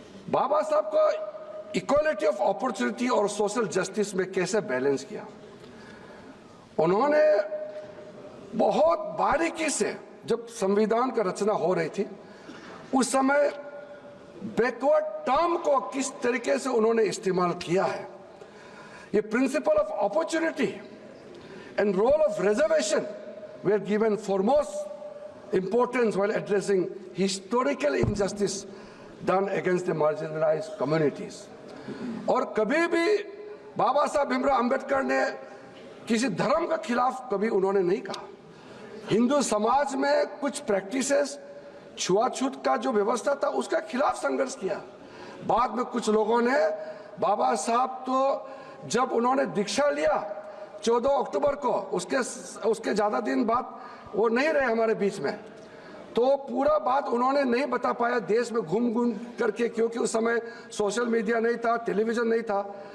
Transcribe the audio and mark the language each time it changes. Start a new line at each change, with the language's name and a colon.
Hindi: बाबा साहब को equality of opportunity और सोशल जस्टिस में कैसे बैलेंस किया, उन्होंने बहुत बारीकी से, जब संविधान का रचना हो रही थी उस समय बैकवर्ड टर्म को किस तरीके से उन्होंने इस्तेमाल किया है।
English: ये principle of opportunity and role of reservation were given foremost importance while addressing historical injustice done against the marginalized communities.
Hindi: और कभी भी बाबा साहब भीमराव अंबेडकर ने किसी धर्म के खिलाफ कभी उन्होंने नहीं कहा। हिंदू समाज में कुछ प्रैक्टिसेस, छुआछूत का जो व्यवस्था था उसका खिलाफ संघर्ष किया। बाद में कुछ लोगों ने, बाबा साहब तो जब उन्होंने दीक्षा लिया 14 अक्टूबर को, उसके ज्यादा दिन बाद वो नहीं रहे हमारे बीच में, तो पूरा बात उन्होंने नहीं बता पाया देश में घूम करके, क्योंकि उस समय सोशल मीडिया नहीं था, टेलीविजन नहीं था।